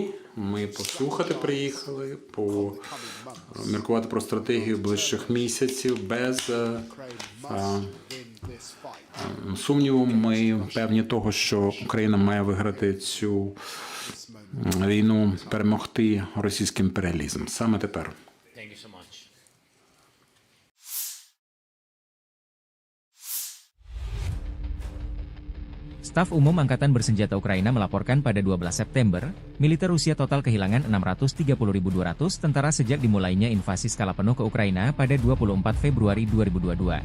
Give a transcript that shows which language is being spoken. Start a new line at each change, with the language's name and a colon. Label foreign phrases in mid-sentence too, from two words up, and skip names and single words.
Ukrainian: Ми послухати приїхали, поміркувати про стратегію ближчих місяців. Без сумніву, ми певні того, що Україна має виграти цю війну, перемогти російський імперіалізм. Саме тепер.
Indonesian: Staf Umum Angkatan Bersenjata Ukraina melaporkan pada 12 September, militer Rusia total kehilangan 630.200 tentara sejak dimulainya invasi skala penuh ke Ukraina pada 24 Februari 2022.